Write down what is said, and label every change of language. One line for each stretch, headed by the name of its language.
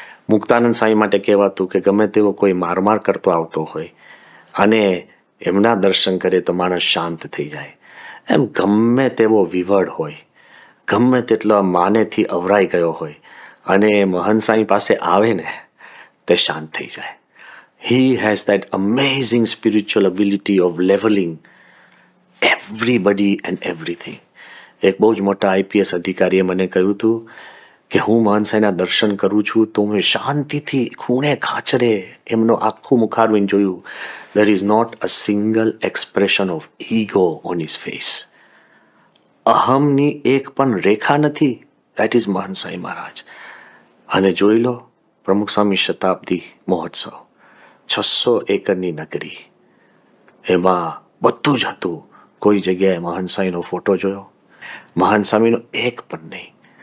Gujarati: મુક્તાનંદ સાંઈ માટે કહેવાતું કે ગમે તેવો કોઈ મારમાર કરતો આવતો હોય અને એમના દર્શન કરે તો માણસ શાંત થઈ જાય. એમ ગમે તેવો વિવડ હોય, ગમે તેટલો માનેથી અવરાઈ ગયો હોય, અને મહંત સાંઈ પાસે આવે ને તે શાંત થઈ જાય.
English: He has that amazing spiritual ability of leveling everybody and everything.
Gujarati: એક બહુ જ મોટા આઈપીએસ અધિકારીએ મને કહ્યું હતું કે હું મહંત સાંઈના દર્શન કરું છું તો મેં શાંતિથી ખૂણે ખાચરે એમનો આખું મુખારવિંદ જોયું.
English: There is not a single expression of ego on his face.
Gujarati: અહમની એક પણ રેખા નથી.
English: That is
Gujarati: મહંત સાંઈ મહારાજ. અને જોઈ લો પ્રમુખ સ્વામી શતાબ્દી મહોત્સવ, 600 એકરની નગરી, એમાં બધું જ હતું. કોઈ જગ્યાએ મહંત સાંઈનો ફોટો જોયો? મહંત સ્વામીનો એક પણ નહીં.